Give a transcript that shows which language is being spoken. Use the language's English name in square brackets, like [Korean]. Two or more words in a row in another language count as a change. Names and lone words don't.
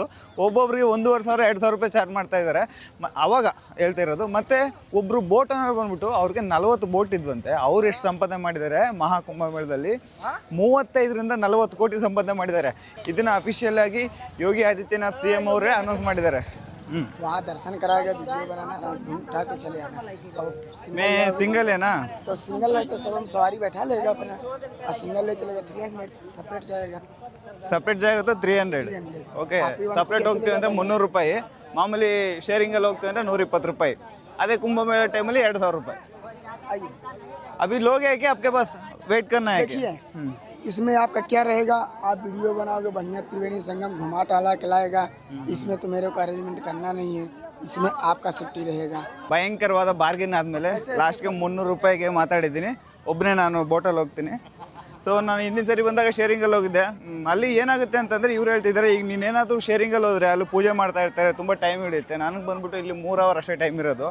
[Kannada] ಒಬ್ಬೊಬ್ಬರಿಗೆ 1,500-2,000 ರೂಪಾಯಿ ಚಾರ್ಜ್ ಮಾಡ್ತಾಯಿದ್ದಾರೆ ಆವಾಗ ಹೇಳ್ತಾ ಇರೋದು. ಮತ್ತು ಒಬ್ಬರು ಬೋಟ್ ಅನ್ನೋ ಬಂದ್ಬಿಟ್ಟು ಅವ್ರಿಗೆ 40 ಬೋಟ್ ಇದ್ವಂತೆ. ಅವ್ರು ಎಷ್ಟು ಸಂಪಾದನೆ ಮಾಡಿದ್ದಾರೆ ಮಹಾಕುಂಭಮೇಳದಲ್ಲಿ? 35-40 ಕೋಟಿ ಸಂಪಾದನೆ ಮಾಡಿದ್ದಾರೆ. ಇದನ್ನು ಅಫಿಷಿಯಲ್ ಆಗಿ ಯೋಗಿ ಆದಿತ್ಯನಾಥ್ CM ಅವರೇ ಅನೌನ್ಸ್ ಮಾಡಿದ್ದಾರೆ. [Hindi] वहाँ दर्शन कराएगा, वीडियो बनाना, उठा के चले आना। और मैं सिंगल है ना, तो सिंगल है तो सब हम सवारी बैठा लेगा अपना, और सिंगल ले चलेगा 300, सेपरेट जाएगा तो 300. [Kannada] ಓಕೆ, ಸಪ್ರೇಟ್ ಹೋಗ್ತೀವಿ ಅಂದರೆ 300 ರೂಪಾಯಿ. ಮಾಮೂಲಿ ಶೇರಿಂಗಲ್ಲಿ ಹೋಗ್ತೀವಿ ಅಂದರೆ 120 ರೂಪಾಯಿ. ಅದೇ ಕುಂಭಮೇಳ ಟೈಮಲ್ಲಿ 2,000 ರೂಪಾಯಿ. [Hindi] अभी लोग है क्या आपके पास? वेट करना है क्या? इसमें आपका क्या रहेगा, आप वीडियो बनाओगे, बढ़िया त्रिवेणी संगम घुमा टहला खिलाएगा। इसमें तो मेरे को अरेंजमेंट करना नहीं है, इसमें आपका ಸೇಫ್ಟಿ रहेगा. [Kannada] ಭಯಂಕರವಾದ ಬಾರ್ಗಿನ್ ಆದಮೇಲೆ ಲಾಸ್ಟ್ಗೆ 300 ರೂಪಾಯಿಗೆ ಮಾತಾಡಿದ್ದೀನಿ. ಒಬ್ಬನೇ ನಾನು ಬೋಟಲ್ಲಿ ಹೋಗ್ತೀನಿ. ಸೊ ನಾನು ಹಿಂದಿನ ಸರಿ ಬಂದಾಗ ಶೇರಿಂಗಲ್ಲಿ ಹೋಗಿದ್ದೆ. ಅಲ್ಲಿ ಏನಾಗುತ್ತೆ ಅಂತಂದರೆ ಇವ್ರು ಹೇಳ್ತಿದ್ದಾರೆ, ಈಗ ನೀನೇನಾದರೂ ಶೇರಿಂಗಲ್ಲಿ ಹೋದರೆ ಅಲ್ಲಿ ಪೂಜೆ ಮಾಡ್ತಾ ಇರ್ತಾರೆ, ತುಂಬ ಟೈಮ್ ಹಿಡಿಯುತ್ತೆ. ನನಗೆ ಬಂದುಬಿಟ್ಟು ಇಲ್ಲಿ 3 ಅವರ್ ಅಷ್ಟೇ ಟೈಮ್ ಇರೋದು.